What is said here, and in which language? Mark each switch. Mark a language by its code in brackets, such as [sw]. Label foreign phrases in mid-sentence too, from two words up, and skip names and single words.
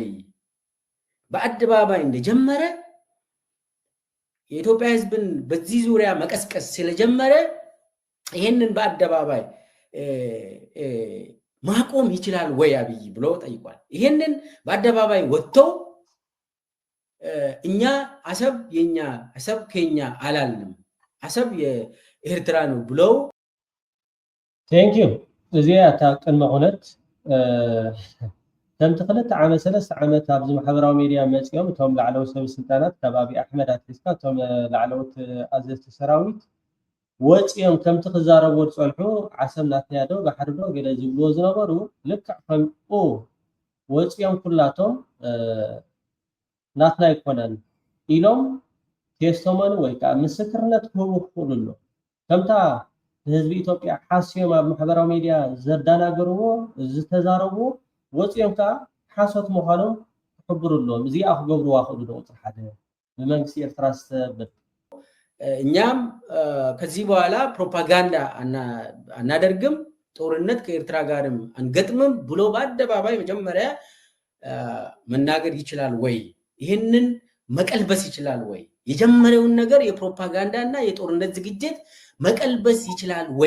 [am] በአደባባይ እንደጀመረ የኢትዮጵያ ሕዝብን በዚህ ዙሪያ መቀስቀስ ስለጀመረ ይሄንን በአደባባይ ማቆም ይችላል ወይ አብይ ብሎ ጠይቋል። ይሄንን በአደባባይ ወጥቶ እኛ አሰብ የኛ አሰብ ኬኛ አላልንም፣ አሰብ የኤርትራ ነው ብለው [en] thank you [ti] እዚያ ቅድመ ኩነት ከምቲ 2 ዓመት 3 ዓመት ኣብዚ ማሕበራዊ ሚድያ መፅኦም እቶም ላዕለዎት ሰብ ስልጣናት ከባቢ ኣሕመድ ኣትሊስካ እቶም ላዕለዎት ኣዘዝቲ ሰራዊት ወፂኦም ከምቲ ክዛረቡ ዝፀንሑ ዓሰብ ናትና ዶ ባሕሪ ዶ ገለ ዝብልዎ ዝነበሩ ልክዕ ከምኡ ወፂኦም ኩላቶም ናትና ይኮነን ኢሎም ቴስቶመኒ ወይ ከዓ ምስክርነት ክህቡ ክኽእሉ ኣሎ። ከምታ ህዝቢ ኢትዮጵያ ሓስዮም ኣብ ማሕበራዊ ሚድያ ዘዳናገርዎ ዝተዛረብዎ ወፂኦም ከዓ ሓሶት ምዃኖም ክሕብሩ ኣለዎም። እዚኣ ክገብርዋ ክእሉ ዶ? ቁፅሪ 1 ብመንግስቲ ኤርትራ ዝተብል [am] እኛም ከዚህ በኋላ ፕሮፓጋንዳ አናደርግም፣ ጦርነት ከኤርትራ ጋርም አንገጥምም ብሎ በአደባባይ መጀመሪያ መናገር ይችላል ወይ? ይህንን መቀልበስ ይችላል ወይ? የጀመረውን ነገር የፕሮፓጋንዳ እና የጦርነት ዝግጅት መቀልበስ ይችላል ወይ?